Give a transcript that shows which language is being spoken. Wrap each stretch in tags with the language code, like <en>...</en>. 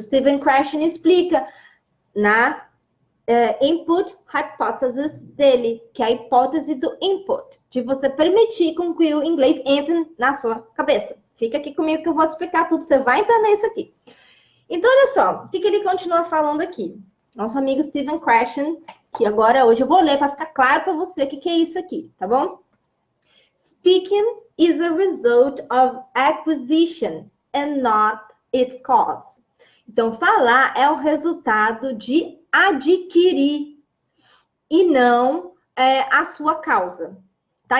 <pt>Steven Krashen explica na input hypothesis dele, que é a hipótese do input, de você permitir com que o inglês entre na sua cabeça. Fica aqui comigo que eu vou explicar tudo, você vai entender isso aqui. Então, olha só, o que ele continua falando aqui? Nosso amigo Steven Krashen, que agora hoje eu vou ler para ficar claro para você o que é isso aqui, tá bom?</pt> <en>Speaking is a result of acquisition and not its cause.</en> <pt>Então, falar é o resultado de adquirir e não a sua causa, tá?</pt>